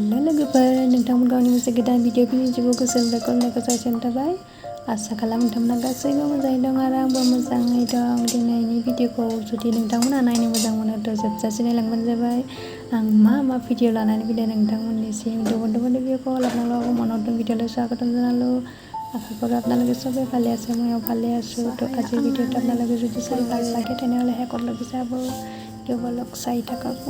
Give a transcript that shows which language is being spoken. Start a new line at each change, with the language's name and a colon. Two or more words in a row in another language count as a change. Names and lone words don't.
Bodo: लोगोफोर नोंथांमोन गावनि मोनसे गोदान भिडिअ फैनायखौ गोसोनिफ्राय खुलुमनायखौ जासिनाय थाबाय आसा खालामो नोंथांमोना गासैबो मोजाङै दं आरो आंबो मोजाङै दं दिनैनि भिडिअखौ जुदि नोंथांमोना नायनो मोजां मोनो थ' जोबजासे नायलांबानो जाबाय आं मा भिडिअ लानानै फैदों नोंथांमोननिसिम भिडिअखौ
Assamese: আপোনালোকক মনত ভিডিঅ'লৈ স্বাগতম জনালোঁ আশা কৰোঁ আপোনালোকে চবেই ভালে আছে ময়ো ভালে আছোঁ তো আজিৰ ভিডিঅ'টো আপোনালোকে যদি চাই ভাল লাগে তেনেহ'লে শেষলৈকে চাব কেৱলক চাই থাকক মোৰ